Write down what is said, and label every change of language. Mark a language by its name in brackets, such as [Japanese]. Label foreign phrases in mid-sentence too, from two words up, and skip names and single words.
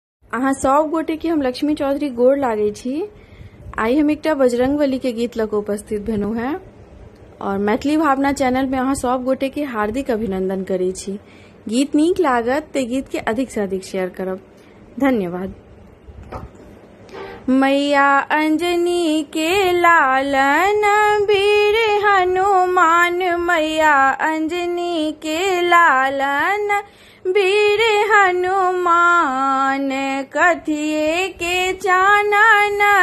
[Maithili] अहाँ सब गोटे के हम लक्ष्मी चौधरी गोड़ लागे छी। आई हम एकटा बजरंगबली के गीत लग उपस्थित भेलहुँ हैं और मैथिली भावना चैनल में अहाँ सब गोटे के हार्दिक अभिनंदन करै छी। गीत नीक लागत ते गीत के अधिक से अधिक शेयर करब। धन्यवाद। मैया अंजनी के लालन वीर हनुमान, मैया अंजनी के लालन वीर हनुमान, कथिए के चानन